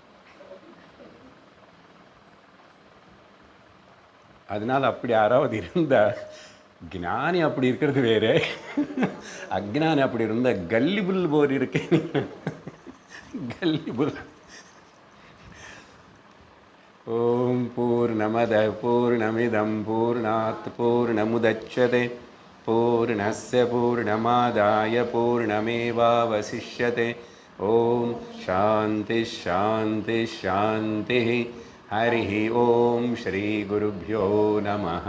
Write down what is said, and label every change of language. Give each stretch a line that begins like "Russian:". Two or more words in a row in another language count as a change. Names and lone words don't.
Tamil: அதனால் அப்படி யாராவது இருந்தால், ஞானி அப்படி இருக்கிறது வேறு, அஜ்ஞானி அப்படி இருந்தால் கல்லி புல் போர் இருக்கேன். கல்லி புல்.
Sanskrit: ॐ पूर्णमदः पूर्णमिदं पूर्णात् पूर्णमुदच्यते पूर्णस्य पूर्णमादाय पूर्णमेवावशिष्यते. ॐ शान्तिः शान्तिः शान्तिः. हरिः ॐ श्री गुरुभ्यो नमः.